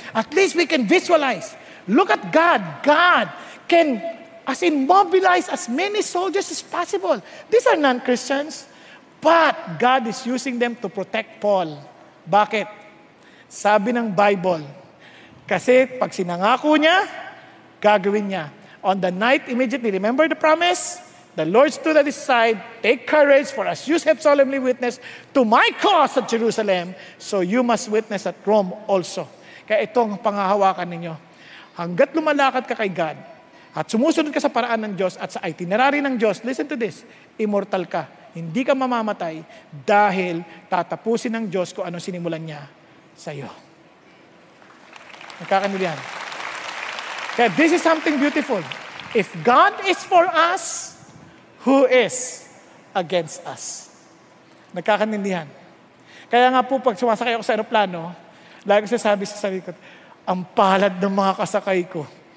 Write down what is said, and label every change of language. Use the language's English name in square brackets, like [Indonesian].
[English] At least we can visualize. Look at God. God can mobilize as many soldiers as possible. These are non-Christians. But God is using them to protect Paul. [Filipino] Bakit? Sabi ng Bible, kasi pag sinangako niya, gagawin niya. [English] On the night immediately, remember the promise? The Lord stood at his side, take courage, for as you have solemnly witnessed to my cause at Jerusalem, so you must witness at Rome also. [Filipino] Kaya ito ang pangahawakan ninyo. Hanggat lumalakad ka kay God, at sumusunod ka sa paraan ng Diyos at sa itinerary ng Diyos, [English] listen to this, [Filipino] immortal ka. Hindi ka mamamatay dahil tatapusin ng Diyos kung anong sinimulan niya sa iyo. Nagkakanilihan. [English] Kaya this is something beautiful. If God is for us, who is against us? [Filipino] Nagkakanindihan. Kaya nga po, pag sumasakay ako sa aeroplano, lagi ko sasabi sa sarili ko, ang palad ng mga kasakay ko.